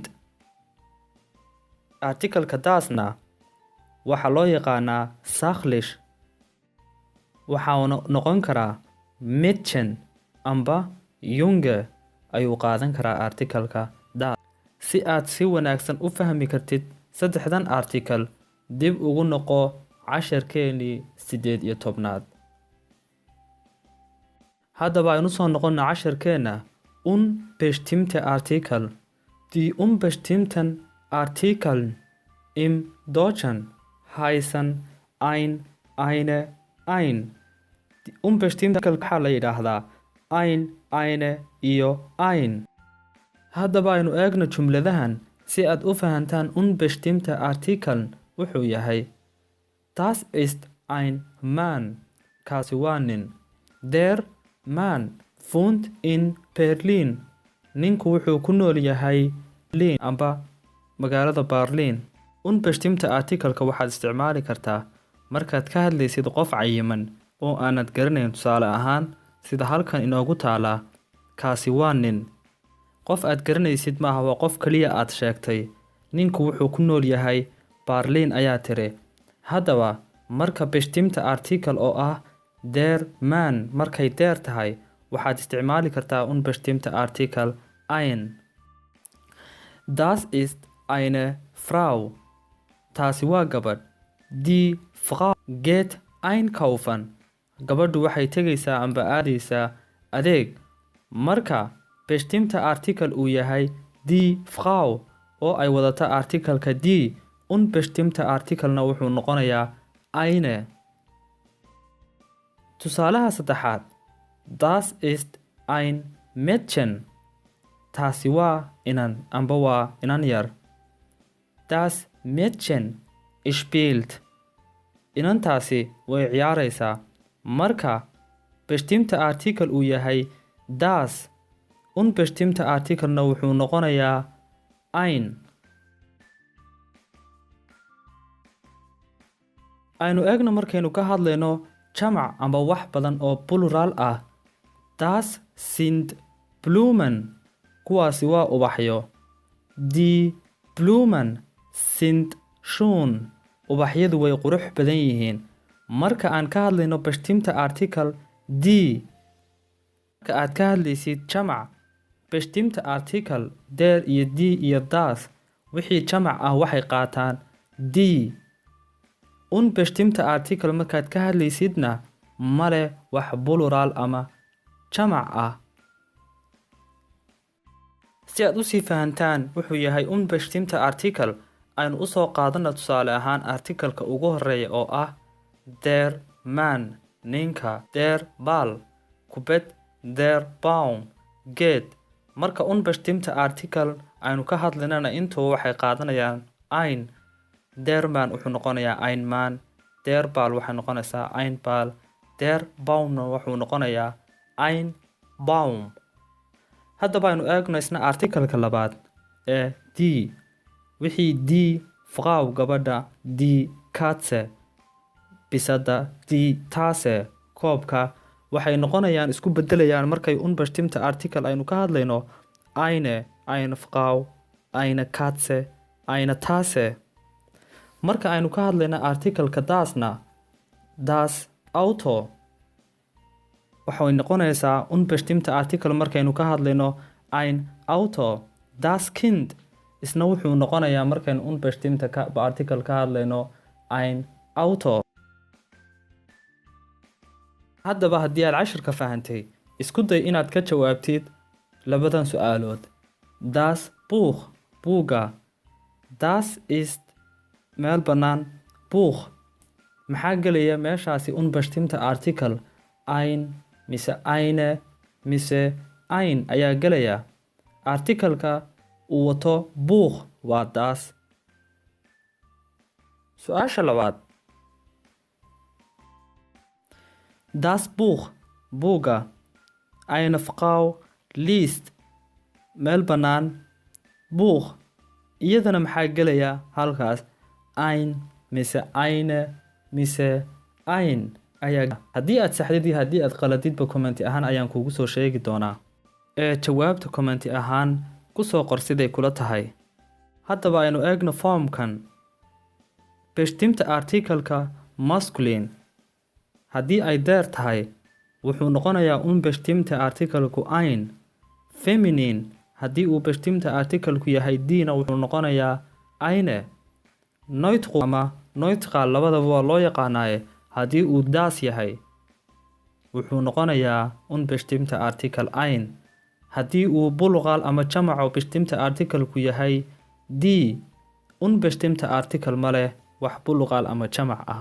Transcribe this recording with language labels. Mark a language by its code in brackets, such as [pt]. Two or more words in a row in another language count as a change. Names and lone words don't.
[so] Article-ka dasna waxaa loo yaqaanaa sachlich waxaana noqon karaa Mädchen amba Junge ayuu qaadan karaa article-ka das. Si aad si wanaagsan u fahmi kartid saddexdan article dib ugu noqo casharkeennii 18aad. Haddaba aynu soo noqono casharkeenna [de] unbestimmte Artikel. Die unbestimmten Artikel im Deutschen heißen ein, eine, ein. Die unbestimmte Artikel [so] waxaa la yidhaahdaa [de] ein, eine [so] iyo ein. Haddaba aynu eegno jumladahan si aad u fahantaan [de] unbestimmte Artikel [so] wuxuu yahay. [de] Das ist ein Mann. [so] Kaasi waa nin. [de] Der Mann wohnt in Berlin. [so] Ninku wuxuu ku nool yahay Berlin amba magaalada Berlin. [de] Unbestimmte Article-ka [so] waxaad isticmaali kartaa markaad ka hadlaysid qof cayiman oo aanad garanayn. Tusaale ahaan sida halkan inoogu taalaa kaasi waa nin. Qof aad garanaysid maaha, waa qof kaliya aad sheegtay. Ninku wuxuu ku nool yahay Berlin ayaa tiri. Haddaba marka [de] bestimmte Article [so] oo ah [de] der Mann [so] markay der tahay waxaad isticmaali kartaa [de] unbestimmte Article ein. Das ist eine Frau. [so] Taasi waa gabadh. [de] Die Frau geht einkaufen. [so] Gabadhu waxay tegaysaa amba aadaysaa adeeg. Marka [de] bestimmte Article [so] uu yahay [de] die Frau [so] oo ay wadata article-ka die, [de] unbestimmte Article-na [so] wuxuu noqonayaa eine. Tusaalaha saddexaad. [de] Das ist ein Mädchen. [so] Taasi waa inan amba waa inan yar. [de] Das Mädchen spielt. [so] Inantaasi way ciyaaraysaa. Marka [de] bestimmte Article [so] uu yahay das [de] unbestimmte artikelna [so] wuxuu noqonayaa ein. aynu eegno markaynu ka hadlayno jamac amba wax badan oo plural ah. [de] Das sind Blumen, [so] kuwaasi waa ubaxyo. [de] Die Blumen sind schön, [so] ubaxyadu way qurux badan yihiin. marka aan ka hadlayno [de] bestimmte article die, [so] marka aad ka hadlaysid jamac [de] bestimmte article der [so] iyo die iyo das, wixii jamac ah waxay qaataan die. [de] unbestimmte article [so] markaad ka hadlaysidna male wax plural ama jamac ah. si aad usii fahantaan wuxuu yahay [de] unbestimmte article, [so] aynu usoo qaadana tusaale ahaan artikalka ugu horeeya oo ah [de] der man, [so] ninka, [de] der ball, [so] kubad, [de] der baum, [so] geed. marka [de] unbestimmte article [so] aynu ka hadlaynana intuu waxay qaadanayaan ein. [de] der man [so] wuxuu noqonayaa [de] ein man, der ball [so] waxay noqonaysaa [de] ein ball, der baumna [so] wuxuu noqonayaa [de] ein baum. [so] haddaba aynu eegno isna artikalka labaad ee die. wixii [de] die Frau [so] gabadha, [de] die Katze [so] bisada, [de] die Tasse [so] koobka, waxay noqonayaan isku bedelayaan markay [de] unbestimmte article [so] aynu ka hadlayno [de] eine Frau, eine Katze, eine Tasse. [so] marka aynu ka hadlayno artikalka dasna [de] das Auto, [so] waxay noqonaysaa [de] unbestimmte article [so] markaynu ka hadlayno [de] ein Auto. das Kind [so] isna wuxuu noqonayaa markaynu [de] unbestimmte article [so] ka hadlayno [de] ein Auto. [so] haddaba haddii aad cashirka fahantay, isku day inaad ka jawaabtid labadan su'aalood. [de] das Buch, [so] buuga. [de] das ist [so] meel bannaan, Buch maxaa gelaya meeshaasi [de] unbestimmte article ein [so] mise eine mise ein ayaa gelaya. artikalka uu wato Buch waa das. su-aasha labaad, [de] das Buch, buuga, eine Frau liest, [so] meel bannaan, Buch iyadana maxaa gelaya halkaas ein mise eine mise ein ayaa. haddii aad saxdid iyo haddii aad qaladidba commenti ahaan ayaan kuugu soo sheegi doonaa, ee jawaabta commenti ahaan kusoo qor siday kula tahay. haddaba aynu eegno formkan. [de] bestimmte article-ka [so] masculine haddii ay der tahay wuxuu noqonayaa [de] unbestimmte article-ku ein. [so] feminine haddii uu [de] bestimmte article-ku [so] yahay diina wuxuu noqonayaa eine. neutral ama neutral labadaba waa loo yaqaanaaye haddii uu das yahay wuxuu noqonayaa [de] unbestimmte article ein. [so] haddii uu plural ama jamaco [de] bestimmte article-ku [so] yahay die, [de] unbestimmte article [so] ma leh wax plural ama jamac ah.